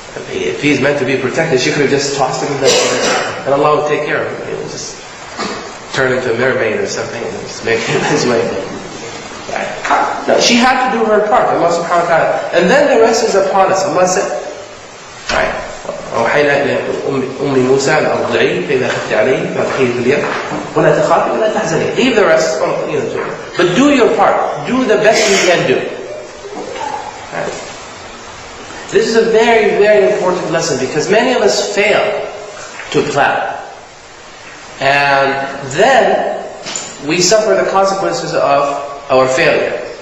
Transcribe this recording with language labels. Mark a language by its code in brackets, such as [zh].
[en] If he's meant to be protected, she could have just tossed him in the river, and Allah would take care of him. He would just turn into a mermaid or something, and just make him his way. Right? No, she had to do her part, Allah subhanahu wa ta'ala. And then the rest is upon us. Allah said, right? [ar] أوحينا إلى أم موسى أن أرضعيه فإذا خفت عليه فألقيه في اليم ولا تخافي ولا تحزني. [en] Leave the rest, but do your part. Do the best you can do. Right? This is a very, very important lesson because many of us fail to plan, and then we suffer the consequences of our failure.